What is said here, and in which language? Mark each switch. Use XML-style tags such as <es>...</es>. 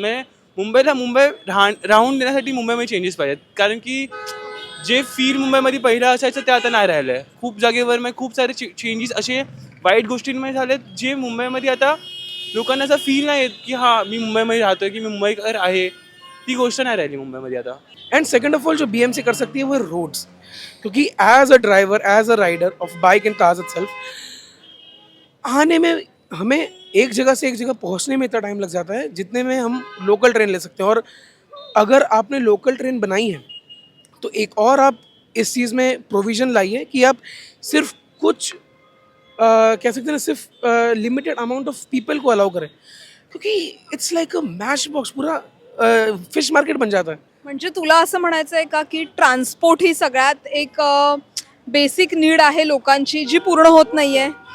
<mr>म्हणजे मुंबई राहून देण्यासाठी मुंबईमध्ये चेंजेस पाहिजेत. कारण की जे फील मुंबईमध्ये पहिलं असायचं ते आता नाही राहिलं आहे. खूप जागेवर मग खूप सारे चेंजेस असे वाईट गोष्टींमध्ये झालेत जे मुंबईमध्ये आता लोकांना असं फील नाही येत की हां मी मुंबईमध्ये राहतोय की मी मुंबईकर आहे. ती गोष्ट नाही राहिली मुंबईमध्ये आता.</mr> <en>and second of all</en> <hi>जो बीएमसी कर सकती है वो रोड्स, क्योंकि</hi> <en>as a driver as a rider of bike and cars itself</en> <hi>आने में हमें एक जगह से एक जगह पहुंचने में इतना टाइम लग जाता है जितने में हम लोकल ट्रेन ले सकते हैं. और अगर आपने लोकल ट्रेन बनाई है तो एक और आप इस चीज़ में प्रोविज़न लाइए कि आप सिर्फ कुछ कह सकते हैं ना, सिर्फ</hi> <en>limited amount of people</en> <hi>को अलाउ करें, क्योंकि</hi> <en>it's like a match box,</en> <hi>पूरा फिश मार्केट बन जाता है.</hi> <mr>म्हणजे तुला असं म्हणायचं आहे का की ट्रान्सपोर्ट ही सगळ्यात एक बेसिक नीड आहे लोकांची जी पूर्ण होत नाहीये?</mr>